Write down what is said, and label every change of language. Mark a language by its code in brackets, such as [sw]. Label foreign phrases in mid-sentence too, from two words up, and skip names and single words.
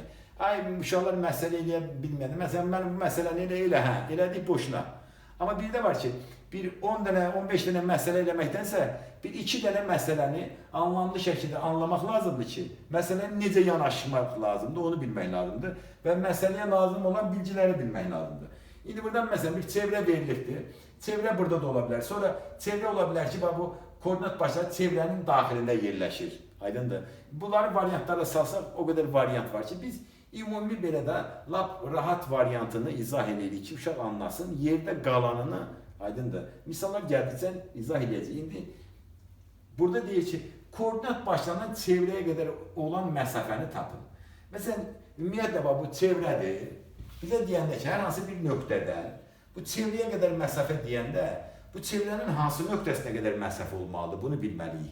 [az] Ay, uşaqlar məsələ eləyə bilmədi. Məsələn, mən bu məsələni elə, elədik boşuna. Amma bir də var ki, bir 10 dənə, 15 dənə məsələ eləməkdənsə, bir 2 dənə məsələni anlamlı şəkildə anlamaq lazımdır ki, məsələni necə yanaşmaq lazımdır, onu bilmək lazımdır və məsələyə lazım olan bilgiləri bilmək lazımdır. [tr] İndi buradan mesela bir çevre verilirdi. Çevre burada da olabilir. Sonra çevre olabilir ki bu koordinat başları çevrenin dahilinde yerleşir. [az] Aydındır. Bunları varyantlara salsak [tr] o kadar varyant var ki [az] biz ümumi belə də lap rahat variantını izah edirik ki, uşaq anlasın. Yerdə qalanını aydındır. Misallar gəldikcə izah edəcək. İndi burada deyir ki, koordinat başlarından çevrəyə qədər olan məsafəni tapın. Məsələn, ümumiyyətlə bu çevrədir. Bizə deyəndə ki, hər hansı bir nöqtədən bu çevrəyə qədər məsafə deyəndə bu çevrənin hansı nöqtəsinə qədər məsafə olmalıdır, bunu bilməliyik.